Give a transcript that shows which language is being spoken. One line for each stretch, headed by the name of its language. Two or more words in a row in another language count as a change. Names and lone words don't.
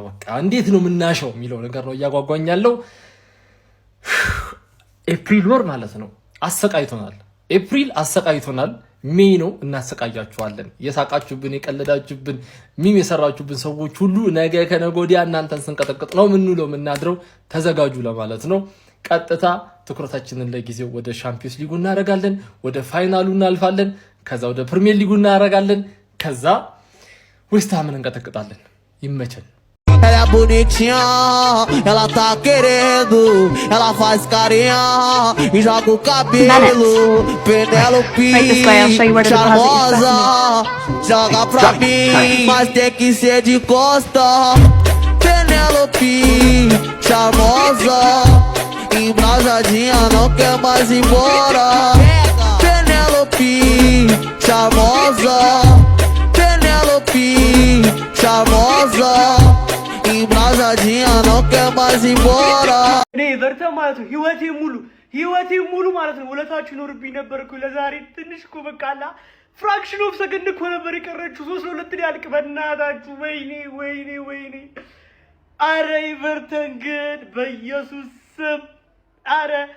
Amharic: በቃ እንዴት ነው የምናሸው የሚለው ነገር ነው እያጓጓኝ ያለው። ኤፕሪል ወር ማለት ነው አሰቃይቶናል። ኤፕሪል አሰቃይቶናል። ሜይ ነው እናሰቃያችኋለን። የሳቃችሁብን፣ የቀለዳችሁብን፣ ሚም የሰራችሁብን ሰዎች ሁሉ ነገ ከነገ ወዲያ እናንተን ስንቀጠቅጥ ነው ምንውለው ምናድረው። ተዘጋጁ ለማለት ነው። ቀጥታ ትኩረታችንን ለጊዜው ወደ ሻምፒዮንስ ሊጉ እናደርጋለን። ወደ ፋይናሉ እናልፋለን። ከዛ ወደ ፕሪሚየር ሊጉ እናደርጋለን። ከዛ ዌስትሃምን እንቀጠቅጣለን። ይመቸን።
Portuguese: Ela é bonitinha, ela tá querendo, ela faz carinha e joga o cabelo. Penelope, charmosa, joga pra mim, mas tem que ser de costa. Penelope, charmosa, embrasadinha, não quer mais ir embora. Penelope, charmosa, Penelope, charmosa. não quer mais ir embora.
Amharic: እኔ ኤቨርተን ማለት ነው ህይወቴ ሙሉ ማለት ነው ውለታችሁ ይኖርብኝ ነበር እኮ። ለዛሬ ትንሽ እኮ በቃላ
English: fraction of second
Amharic: እኮ ነበር የቀረችው። 3-2 ሊያልቅ በእናታችሁ። ወይኔ አረ ኤቨርተን ግን በኢየሱስ ስም አረ